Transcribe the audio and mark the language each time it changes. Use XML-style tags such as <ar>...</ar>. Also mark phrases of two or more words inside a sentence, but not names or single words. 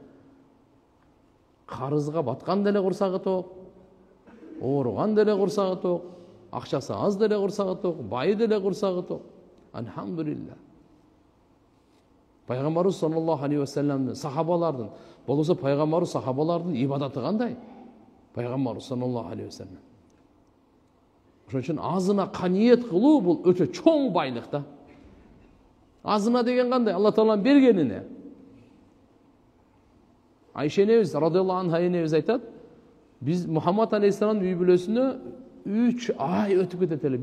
<ky>Карызга баткан деле курсагы ток, ооруган деле курсагы ток, акчасы аз деле курсагы ток, бай деле курсагы ток. Алхамдулилlah. Пайгамбарыбыз</ky> <ar>صلى الله عليه وسلم,</ar> <ky>сахабалардын, болбосо пайгамбарыбыз сахабалардын ибадаты кандай?</ky> <ar>Пайгамбарыбыз صلى الله عليه وسلم.</ar> <ky>Ошон үчүн азына каниет кылуу бул өтө чоң байлык да. Азына деген кандай? Алла Тааланын бергенине. Айша энебиз</ky> <ar>رضي الله عنها</ar> <ky>энебиз айтат, биз Мухаммад алейхиссаламдын үй бүлөсүнө 3 ай өтүп кетет эле.</ky>